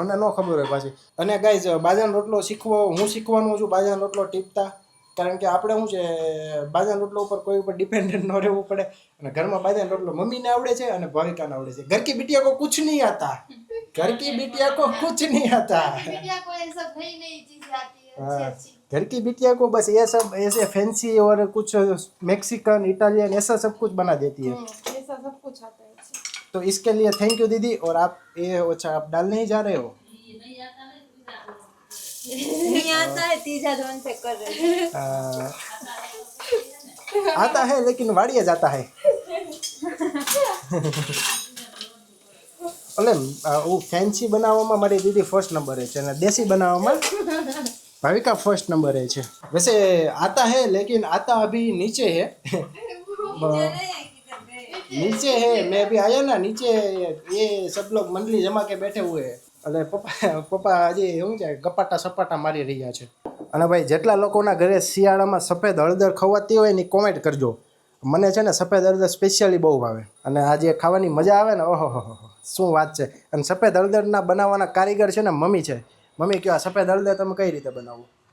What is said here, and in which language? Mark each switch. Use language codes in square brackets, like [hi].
[gu] મને ન ખબર હોય પાછી અને ગાઈઝ બાજરાનો રોટલો હું શીખવાનું છું બાજરાનો રોટલો ટીપતા કારણ કે આપણે શું છે બાજરાના રોટલો ઉપર કોઈ ઉપર ડિપેન્ડન્ટ ન રહેવું પડે અને ઘરમાં બાજરાનો રોટલો મમ્મીને આવડે છે અને ભાવિકાને આવડે છે. [hi] ઘર કી બિટિયા કો કુછ નહીં આતા, घर की बिटिया को कुछ नहीं आता. बिटिया को ये सब नई नई चीजें आती है हाँ, अच्छी अच्छी. घर की बिटिया को बस ये सब ऐसे फैंसी और कुछ मैक्सिकन इटालियन ऐसा सब कुछ बना देती है. ऐसा सब कुछ आता है अच्छी. तो इसके लिए थैंक यू दीदी. और आप ये अच्छा आप डालने ही जा रहे हो? नहीं आता है तीजा धोन से कर रहे हैं. आता है लेकिन वाड़िया जाता है. [gu] એટલે હું ફેન્સી બનાવવામાં મારી દીદી ફર્સ્ટ નંબરે છે અને દેશી બનાવવામાં ભાવિકા [hi] फर्स्ट नंबर है. वैसे आता है लेकिन आता अभी नीचे है. नीचे है. मैं अभी आया ना नीचे, ये सब लोग मंडली जमा के बैठे हुए हैं. [gu] એટલે પપ્પા હજી શું છે ગપાટા સપાટા મારી રહ્યા છે. અને ભાઈ જેટલા લોકોના ઘરે શિયાળામાં સફેદ હળદર ખવાતી હોય ને કોમેન્ટ કરજો. મને છે ને સફેદ હળદર સ્પેશિયલી બહુ ભાવે અને આ જે ખાવાની મજા આવે ને ઓહો શું વાત છે. અને સફેદ હળદરના બનાવવાના કારીગર છે ને મમ્મી છે. મમ્મી કહો આ સફેદ હળદર તમે કઈ રીતે બનાવો?